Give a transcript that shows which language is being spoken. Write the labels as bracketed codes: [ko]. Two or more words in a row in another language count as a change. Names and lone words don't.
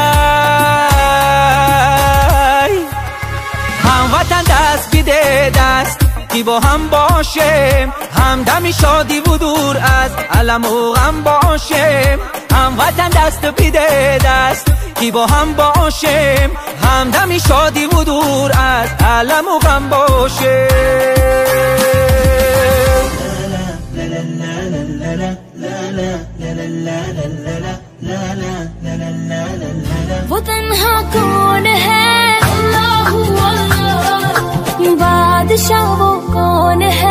[fa] هم وطن دست بیده دست کی با هم باشه همدمی شادی و دور از علم و غم باشه هم وطن دست بیده دست کی با هم باشه همدمی شادی و دور از علم و غم باشه [hi] वो तन्हा कौन है अल्लाह अल्लाह बादशाह वो कौन है